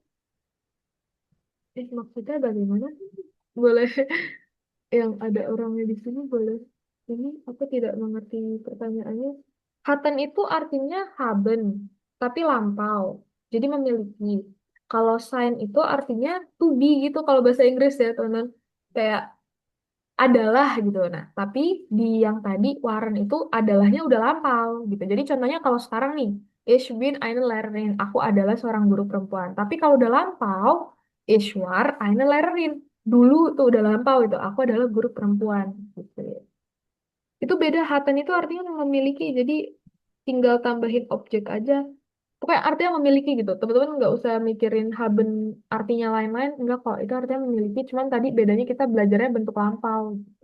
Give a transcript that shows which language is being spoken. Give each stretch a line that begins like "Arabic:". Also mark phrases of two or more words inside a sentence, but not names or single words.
Indonesian: Maksudnya bagaimana? Boleh yang ada orangnya di sini boleh. Ini aku tidak mengerti pertanyaannya. Haten itu artinya haben, tapi lampau. Jadi memiliki. Kalau sign itu artinya
English: to be
Indonesian: gitu kalau bahasa Inggris ya, teman-teman. Kayak adalah gitu. Nah, tapi di yang tadi waren itu adalahnya udah lampau gitu. Jadi contohnya kalau sekarang nih,
German: ich bin eine Lehrerin,
Indonesian: aku adalah seorang guru perempuan. Tapi kalau udah lampau,
German: ich war eine Lehrerin.
Indonesian: Dulu tuh udah lampau itu, aku adalah guru perempuan gitu ya. Itu beda, haten itu artinya memiliki, jadi tinggal tambahin objek aja. Pokoknya artinya memiliki gitu. Teman-teman nggak usah mikirin haben artinya lain-lain, enggak kok. Itu artinya memiliki, cuman tadi bedanya kita belajarnya bentuk lampau gitu.